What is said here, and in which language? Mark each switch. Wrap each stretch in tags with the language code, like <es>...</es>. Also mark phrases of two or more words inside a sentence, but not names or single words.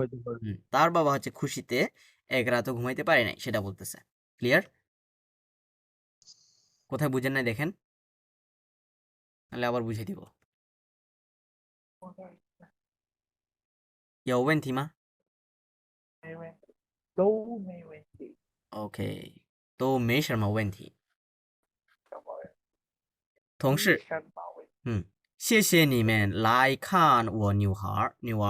<bn>হইতে পারে। তার বাবা হচ্ছে খুশিতে এক রাতও ঘুমাইতে পারে নাই সেটা বলতেছে ক্লিয়ার কোথায় বুঝেন নাই দেখেন তাহলে আবার বুঝিয়ে দিব</bn> <zh>有问题吗都没问题。 OK 都没什么问题同事谢谢你们来看我女儿</zh>